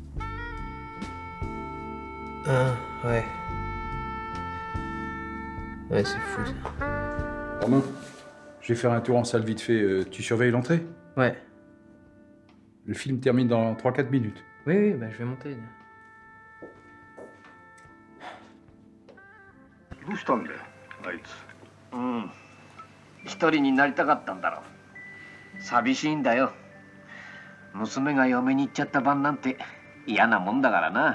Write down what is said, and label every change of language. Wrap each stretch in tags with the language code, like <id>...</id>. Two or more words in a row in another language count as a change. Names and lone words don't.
<fr>Ah, ouais. Ouais, c'est fou ça. Romain, je vais faire un tour en salle vite fait. Tu surveilles l'entrée? Ouais. Le film termine dans 3-4 minutes. Oui, bah je vais monter.</fr> <ja>どうしたんだよあいつ。一人になりたかったんだろう。寂しいんだよ。娘が嫁に行っちゃった晩なんて嫌なもんだからな。</ja>